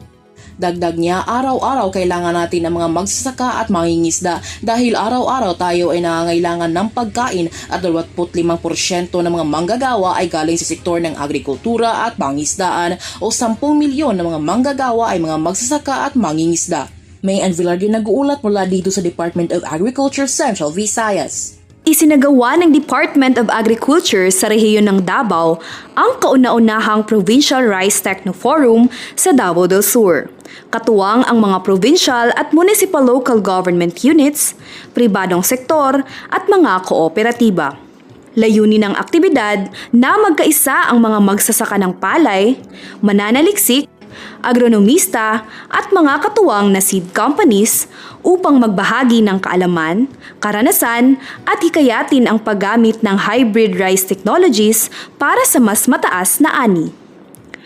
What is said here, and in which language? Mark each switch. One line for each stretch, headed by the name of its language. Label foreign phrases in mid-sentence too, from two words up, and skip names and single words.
Filipino: Dagdag niya, araw-araw kailangan natin ng mga magsasaka at mangingisda dahil araw-araw tayo ay nangangailangan ng pagkain at 25% ng mga manggagawa ay galing sa sektor ng agrikultura at pangisdaan o 10 milyon ng mga manggagawa ay mga magsasaka at mangingisda. Mayan Villarde nag-uulat mula dito sa Department of Agriculture, Central Visayas. Isinagawa ng Department of Agriculture sa rehiyon ng Davao ang kauna-unahang Provincial Rice Techno Forum sa Davao del Sur. Katuwang ang mga provincial at municipal
English: local government units,
Filipino: pribadong sektor at mga kooperatiba. Layunin ng aktibidad na magkaisa ang mga magsasaka ng palay, mananaliksik, agronomista at mga katuwang na
English: seed companies
Filipino: upang magbahagi ng kaalaman, karanasan at hikayatin ang paggamit ng
English: hybrid rice technologies
Filipino: para sa mas mataas na ani.